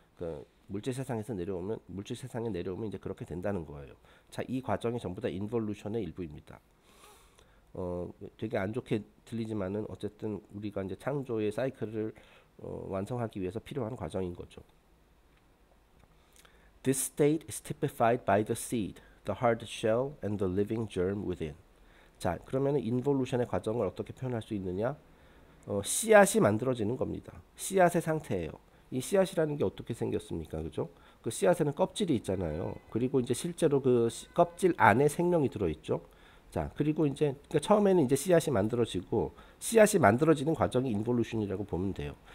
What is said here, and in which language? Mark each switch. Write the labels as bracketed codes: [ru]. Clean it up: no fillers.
[ko] 그 물질 세상에서 내려오면 물질 세상에 내려오면 이제 그렇게 된다는 거예요. 자, 이 과정이 전부 다 인볼루션의 일부입니다. 되게 안 좋게 들리지만은 어쨌든 우리가 이제 창조의 사이클을 완성하기 위해서 필요한 과정인 거죠. [en] This state is typified by the seed, the hard shell, and the living germ within. [ko] 자, 그러면 인볼루션의 과정을 어떻게 표현할 수 있느냐? 씨앗이 만들어지는 겁니다. 씨앗의 상태예요. 이 씨앗이라는 게 어떻게 생겼습니까? 그죠? 그 씨앗에는 껍질이 있잖아요. 그리고 이제 실제로 그 껍질 안에 생명이 들어있죠. 자, 그리고 이제 그러니까 처음에는 이제 씨앗이 만들어지고 씨앗이 만들어지는 과정이 인볼루션이라고 보면 돼요.